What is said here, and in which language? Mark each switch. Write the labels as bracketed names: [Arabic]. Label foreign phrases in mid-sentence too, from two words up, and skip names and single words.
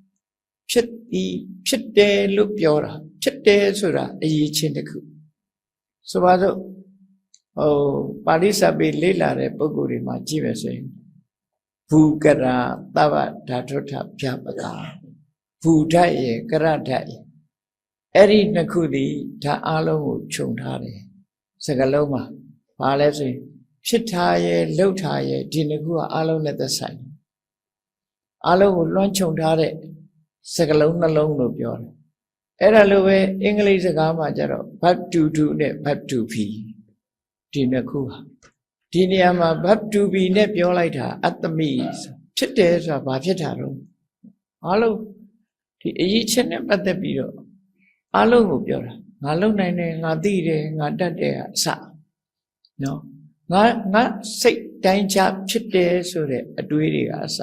[Burmese] ဖြစ်တယ်လို့ပြောတာဖြစ်တယ်ဆိုတာအရေးချင်းတစ်ခုဆိုပါစို့ပါဠိစာပေလေ့လာတဲ့ပုဂ္ဂိုလ်တွေမှာကြည့်မယ်ဆိုရင်ဘူကရာသဗ္ဗဓာတုထဗျပကဘူဓာတ်ရဲ့ကရဓာတ်ရဲ့အဲ့ဒီနှစ်ခုဒီဓာတ်အလုံးကိုခြုံထားတယ်စကားလုံးမှာဘာလဲဆိုရင်ဖြစ်ထားရဲ့လှုပ်ထားရဲ့ဒီနှစ် ခုကအလုံးနဲ့သက်ဆိုင်အလုံးကိုလွှမ်းခြုံထားတဲ့စကားလုံးနှလုံးလို့ပြောတယ်အဲ့ဒါလိုပဲအင်္ဂလိပ်စကားမှာကျတော့ [English] verb to do [Burmese] နဲ့ [English] verb to be [Burmese] ဒီနှစ်ခုဟာဒီနေရာမှာ [English] verb to be [Burmese] နဲ့ပြောလိုက်တာအတ္တမိဖြစ်တယ်ဆိုတာဘာဖြစ် တာတော့အားလုံးဒီအရေးချင်းနဲ့ပတ်သက်ပြီးတော့အားလုံးကိုပြောတာငါလုံနိုင်တယ်ငါသိတယ်ငါတတ်တယ်အစနော်ငါစိတ်တိုင်းချဖြစ်တယ်ဆိုတဲ့အတွေးတွေကအစ